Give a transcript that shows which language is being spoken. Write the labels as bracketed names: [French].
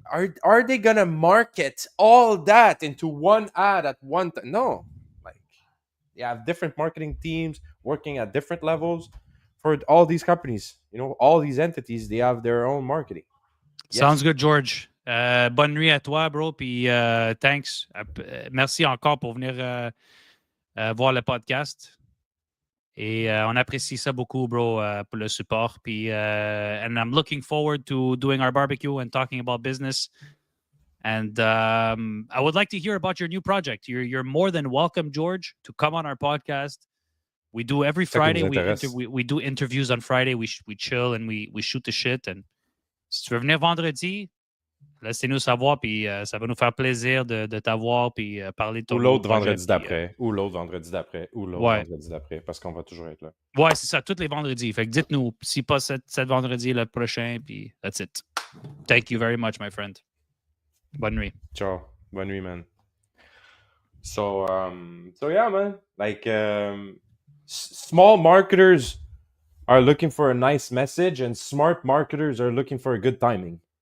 [English] Are they gonna market all that into one ad at one time? No. Like, they have different marketing teams working at different levels for all these companies. All these entities, they have their own marketing. Yes. Sounds good, George. [French] Bonne nuit à toi, bro. Puis [English] thanks. [French] Merci encore pour venir voir le podcast. Et on apprécie ça beaucoup, bro, pour le support. [English] Puis, and I'm looking forward to doing our barbecue and talking about business. And I would like to hear about your new project. You're more than welcome, George, to come on our podcast. We do every Friday. We do interviews on Friday. We chill and we shoot the shit. [French] And si tu veux venir vendredi, laissez-nous savoir, puis ça va nous faire plaisir de t'avoir, puis parler de ton l'autre vendredi d'après, ou l'autre vendredi d'après, ou l'autre vendredi d'après, parce qu'on va toujours être là. Ouais, c'est ça, tous les vendredis. Fait que dites-nous, si pas cette vendredi, le prochain, puis [English] that's it. Thank you very much, my friend. [French] Bonne nuit. [English] Ciao. [French] Bonne nuit, [English] man. So yeah, man. Like, small marketers are looking for a nice message, and smart marketers are looking for a good timing.